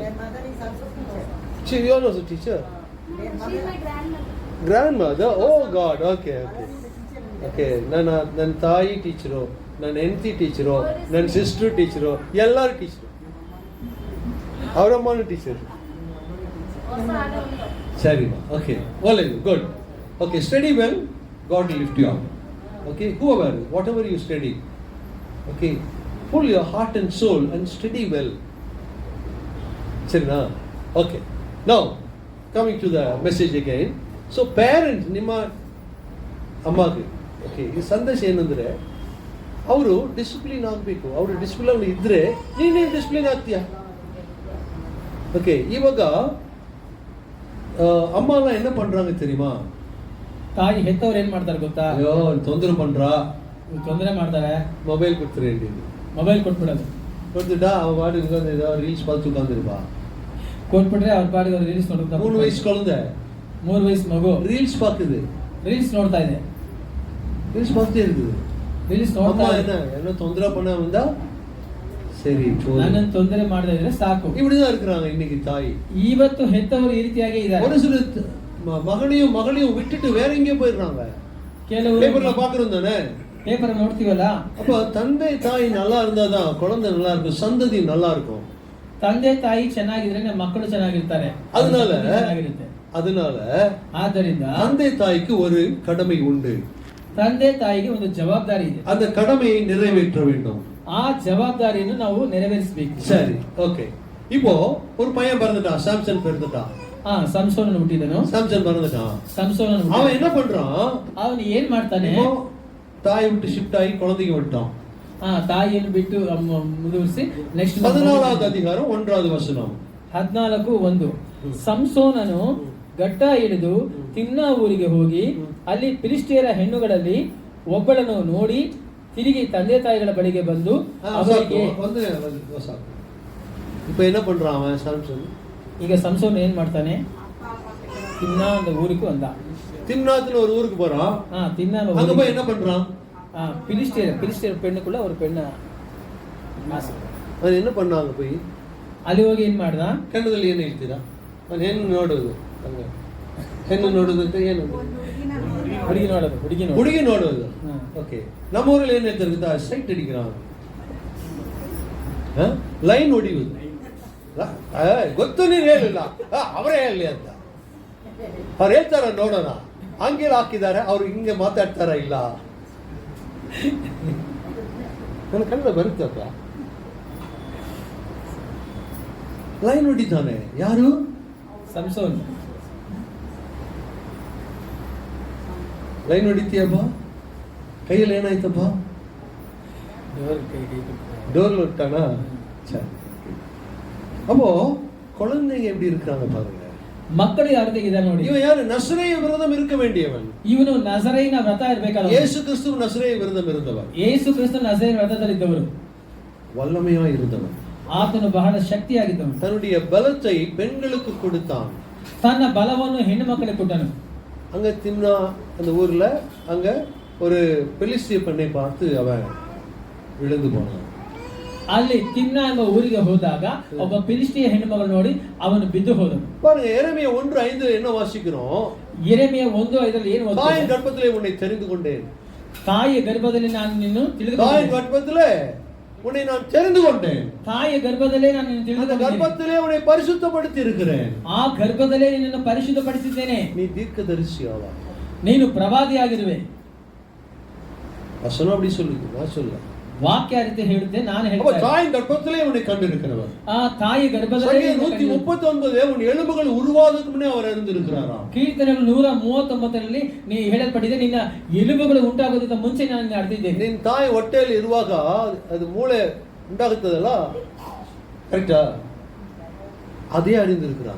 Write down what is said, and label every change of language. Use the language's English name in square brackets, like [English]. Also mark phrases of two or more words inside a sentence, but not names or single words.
[English] you are also teacher? grand mother. oh god. okay okay okay. [Kannada] ನನ್ನ ತಾಯಿ ಟೀಚರು, ನನ್ನ ಹೆಂಡತಿ ಟೀಚರು, ನನ್ನ ಸಿಸ್ಟರ್ ಟೀಚರು, ಎಲ್ಲರೂ ಟೀಚರು. ಅವರಮ್ಮನೂ ಟೀಚರ್. ಸರಿಮಾ. ಓಕೆ, ಒಳ್ಳೆಯದು. ಗುಡ್. [English] okay, study well, god will lift you up. ಓಕೆ, whoever, whatever you study, okay, pull your heart and soul and study well. [Kannada] ಸರಿನಾ? [English] ಓಕೆ, now coming to the message again. So parents, [Kannada] ನಿಮ್ಮ ಅಮ್ಮಗೆ, ಓಕೆ, ಈ ಸಂದೇಶ ಏನಂದ್ರೆ ಅವರು ಡಿಸಿಪ್ಲಿನ್ ಆಗಬೇಕು. ಅವರು ಡಿಸಿಪ್ಲಿನ್ ಇದ್ರೆ ನೀನೇನು ಡಿಸಿಪ್ಲಿನ್ ಆಗ್ತೀಯಾ? [Tamil] ஓகே, இவங்க அம்மா எல்லாம் என்ன பண்றாங்க தெரியுமா? [Kannada] ತಾಯಿ ಹೆತ್ತವ್ರು ಏನ್ ಮಾಡ್ತಾರೆ ಗೊತ್ತಾ? [Tamil] ஐயோ, தொந்தரவு பண்றா, [Kannada] ತೊಂದರೆ ಮಾಡ್ತಾರೆ, ಮೊಬೈಲ್ ಕೊಡ್ತೀರೇಂಡಿ. ಮೊಬೈಲ್ ಕೊಟ್ಬಿಡೋದು. [Tamil] கொடுத்துட்டா அவ பாட்டுக்கு வந்து ஏதாவது ரீல்ஸ் பார்த்து உட்காந்துருப்பா. [Kannada] ಕೊಟ್ಬಿಟ್ರೆ ಅವ್ರ ಪಾಡಿಗೆ ಅವ್ರು ರೀಲ್ಸ್ ನೋಡ್ತಾ. [Tamil] 3 வயசு குழந்தை [Kannada] 3 ವಯಸ್ಸು ಮಗು [Tamil] ரீல்ஸ் பார்க்குது. [Kannada] ರೀಲ್ಸ್ ನೋಡ್ತಾ ಇದೆ. [Tamil] ரீல்ஸ் பார்த்துட்டே இருக்குது. [Kannada] ರೀಲ್ಸ್ ನೋಡ್ತಾ [Tamil] அம்மா [Kannada] ಇದೆ. [Tamil] என்ன தொந்தரவு பண்ண வந்தா சரி போதும். [Kannada] ನನ್ನನ್ನು ತೊಂದರೆ ಮಾಡದೇ ಇದ್ರೆ ಸಾಕು. [Tamil] இப்படிதான் இருக்கிறாங்க இன்னைக்கு தாய். [Kannada] ಇವತ್ತು ಹೆತ್ತವರು ಈ ರೀತಿಯಾಗಿ ಇದ್ದಾರೆ. [Tamil] ஒரு சில மகளையும் விட்டுட்டு வேற எங்கேயோ போயிடுறாங்க. [Kannada] ಕೆಲವರು [Tamil] பேப்பர்ல பாக்குறோம் தானே? [Kannada] ಪೇಪರ್ ನೋಡ್ತೀವಲ್ಲ. [Tamil] அப்ப தந்தை தாய் நல்லா இருந்தாதான் குழந்தை நல்லா இருக்கும், சந்ததி நல்லா இருக்கும். [Kannada] ತಂದೆ ತಾಯಿ ಚೆನ್ನಾಗಿದ್ರೆ ನಮ್ಮ ಮಕ್ಕಳು ಚೆನ್ನಾಗಿರ್ತಾರೆ. [Tamil] அதனால [Kannada] ಆದ್ದರಿಂದ [Tamil] தந்தை தாய்க்கு ஒரு கடமை உண்டு. [Kannada] ತಂದೆ ತಾಯಿಗೆ ಒಂದು ಜವಾಬ್ದಾರಿ ಇದೆ. [Tamil] அந்த கடமையை நிறைவேற்ற வேண்டும். [Kannada] ಆ ಜವಾಬ್ದಾರಿಯನ್ನು ನಾವು ನೆರವೇರಿಸಬೇಕು. [Tamil] சரி, ஓகே. இப்போ ஒரு பையன் பிறந்துட்டான், சாம்சன் பிறந்துட்டான். [Kannada] ಸಂಸೋನ ಹುಟ್ಟಿದನು. [Tamil] சாம்சன் பிறந்துட்டான். [Kannada] ಸಂಸೋನ [Tamil] அவன் என்ன பண்றான்? [Kannada] ಅವನು ಏನ್ ಮಾಡ್ತಾನೆ? [Tamil] தாய் விட்டு ஷிஃப்ட் ஆகி குழந்தைக்கு விட்டான். [Kannada] ತಾಯಿಯನ್ನು ಬಿಟ್ಟು ಮುಂದುವರಿಸಿ ನೆಕ್ಸ್ಟ್ [Tamil] 14வது அதிகாரம் 1வது வசனம். 14:1. [Kannada] ಸಂಸೋನನು ಗಡ್ಡ ಹಿಡಿದು ತಿನ್ನ ಊರಿಗೆ ಹೋಗಿ ಅಲ್ಲಿ ಫಿಲಿಷ್ಟಿಯರ ಹೆಣ್ಣುಗಳಲ್ಲಿ ಒಬ್ಬಳನ್ನು ನೋಡಿ ತಿರುಗಿ ತಂದೆ ತಾಯಿಗಳ ಬಳಿಗೆ ಬಂದು ಅವರಿಗೆ. [Tamil] இப்ப என்ன பண்றான் அவன் சாம்சன்? [Kannada] ಈಗ ಸಂಸೋನ ಏನ್ ಮಾಡ್ತಾನೆ? ತಿನ್ನ [Tamil] அந்த ஊருக்கு வந்தான். திம்னாத்னு ஒரு ஊருக்கு போறான். தின்னா அங்க போய் என்ன பண்றான்? ಫಿಲಿಷ್ಟಿಯರ್ பெண்ணுக்குள்ள ஒரு பெண்ண [Kannada] ಅದು ಏನು [Tamil] பண்ணாங்க போய்? [Kannada] ಅಲ್ಲಿ ಹೋಗಿ ಏನ್ ಮಾಡ್ದ? ಕನ್ನಡದಲ್ಲಿ ಏನು ಹೇಳ್ತೀರಾ? ನಾನು ಹೆಣ್ಣು ನೋಡೋದು. ಹೆಣ್ಣು ನೋಡೋದು ಅಂತ ಏನು? ಹುಡುಗಿ ನೋಡೋದು. ಓಕೆ, ನಮ್ಮೂರಲ್ಲಿ ಏನು ಹೇಳ್ತಾರೆ ಗೊತ್ತಾ? [Tamil] சைட் அடிக்கிறான், லைன் ஒடிவுது. [Kannada] ಗೊತ್ತು ನೀನು ಹೇಳಿಲ್ಲ, ಅವರೇ ಹೇಳಿ ಅಂತ. ಅವ್ರು ಹೇಳ್ತಾರ ನೋಡೋಣ, ಆಂಗ್ಲ ಹಾಕಿದ್ದಾರೆ, ಅವ್ರು ಹಿಂಗೆ ಮಾತಾಡ್ತಾರ ಇಲ್ಲ. ನನ್ನ ಕನ್ನಡ ಬರುತ್ತಪ್ಪ. ಲೈನ್ ಹೊಡಿತಾನೆ ಯಾರು? ಸಂಸೋನ್. ಲೈನ್ ಹೊಡಿತೀಯಪ್ಪ, கையில் ಏನಾಯ್ತಪ್ಪ? [Tamil] டோர்ல விட்டானா? சரி. அப்போ குழந்தைங்க எப்படி இருக்காங்க பாருங்க. [Kannada] ಮಕ್ಕಳು ಯಾವ ರೀತಿ ಇದ್ದಾರೆ ನೋಡಿ. [Tamil] இவன் யாரு? நசரேய விரதம் இருக்க வேண்டியவன். [Kannada] ಇವನು ನಜರೇಯನ ವ್ರತ ಇರಬೇಕಾದ. [Tamil] யேசு கிறிஸ்து நசரேய விரதம் இருந்தவன். [Kannada] ಯೇಸು ಕ್ರಿಸ್ತು ನಜರೇಯ ವ್ರತದಲ್ಲಿದ್ದವರು. [Tamil] வல்லமையா இருந்தவன். [Kannada] ಆತನು ಬಹಳ ಶಕ್ತಿಯಾಗಿದ್ದವನು. [Tamil] தன்னுடைய பலத்தை பெண்களுக்கு கொடுத்தான். [Kannada] ತನ್ನ ಬಲವನ್ನು ಹೆಣ್ಣು ಮಕ್ಕಳಿಗೆ ಕೊಟ್ಟನು. [Tamil] அங்க தின்னா அந்த ஊர்ல அங்க ஒரு பெலிஸ்திய பெண்ணை பார்த்து அவன் விழுந்து போனான். [Kannada] ಅಲ್ಲಿ ತಿನ್ನ ಎಂಬ ಊರಿಗೆ ಹೋದಾಗ ಒಬ್ಬ ಫಿಲಿಸ್ಟಿಯ ಹೆಣ್ಣು ಮಗಳು ನೋಡಿ ಅವನು ಬಿದ್ದು ಹೋದನು. [Tamil] பாருங்க, எரேமியா 1:5 என்ன வாசிக்கிறோம்? [Kannada] ಯೆರೆಮೀಯ 1:5 ಏನು ಓದ್ತೀವಿ? [Tamil] தாயின் கர்ப்பத்திலே உன்னை தெரிந்து கொண்டேன். [Kannada] ತಾಯಿಯ ಗರ್ಭದಲ್ಲಿ ನಾನು ನಿನ್ನನ್ನು ತಿಳಿದುಕೊಂಡೆ. [Tamil] தாயின் கர்ப்பத்திலே உன்னை நான் தெரிந்து கொண்டேன். [Kannada] ತಾಯಿಯ ಗರ್ಭದಲ್ಲೇ ನಾನು ನಿನ್ನನ್ನು ತಿಳಿದುಕೊಂಡೆ. [Tamil] ಗರ್ಭದಲ್ಲೇ உன்னை பரிசுத்தப்படுத்தி இருக்கிறேன். [Kannada] ಆ ಗರ್ಭದಲ್ಲೇ ನಿನ್ನನ್ನು ಪರಿಶುದ್ಧಪಡಿಸಿದ್ದೇನೆ. [Tamil] நீ தீர்க்கதரிசியாவா, [Kannada] ನೀನು ಪ್ರವಾದಿಯಾಗಿರುವೆ. [Tamil] வசனம் அப்படி சொல்லுது, நான் சொல்ல. [Kannada] ವಾಕ್ಯ ರೀತಿ ಹೇಳುತ್ತೆ, ನಾನು [Tamil] அப்ப [Kannada] ಹೇಳ್ತೇನೆ. [Tamil] தாயின் கர்ப்பத்திலே உன்னை கண்டிருக்கிறவர். [Kannada] ಆ ತಾಯಿ ಗರ್ಭದಲ್ಲೇ [Tamil] 139 உன் எலும்புகள் உருவாவதற்கு முன்னே அவர் இருந்திருக்கிறாராம். [Kannada] ಕೀರ್ತನೆಗಳು 139ರಲ್ಲಿ ನೀ ಹೇಳಲ್ಪಟ್ಟಿದೆ, ನಿನ್ನ ಎಲುಬುಗಳು ಉಂಟಾಗೋದಕ್ಕಿಂತ ಮುಂಚೆ ನಾನು ನಡೆದಿದ್ದೇನೆ. ನಿನ್ನ ತಾಯಿ ಹೊಟ್ಟೆಯಲ್ಲಿ ಇರುವಾಗ ಅದು ಮೂಳೆ ಉಂಟಾಗುತ್ತದಲ್ಲ, ಕರೆಕ್ಟಾ? [Tamil] ಅದೇ அறிந்திருக்கிறான்.